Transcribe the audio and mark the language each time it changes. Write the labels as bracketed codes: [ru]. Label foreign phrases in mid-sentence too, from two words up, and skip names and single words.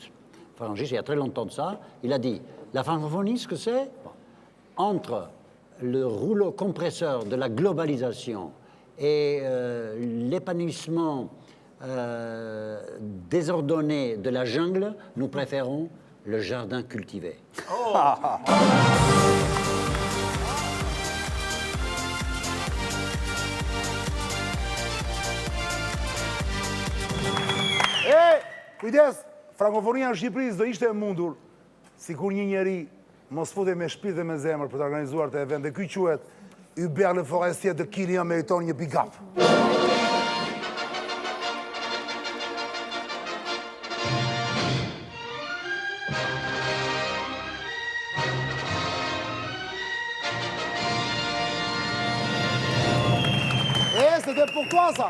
[fr] Farangiste, il y a très longtemps de ça, il a dit, la francophonie, ce que c'est, entre le rouleau compresseur de la globalisation et l'épanouissement désordonné de la jungle, nous préférons le jardin cultivé. Oh. [sq] Kujdes, frankofonia në Shqipëri do ishte e mundur, si kur një njeri mos fute me shpirt dhe me zemër për të organizuar të event, dhe ky quhet Hubert Le Forestier de Kylian meriton një [en] big up. [fr] C'était pour toi ça.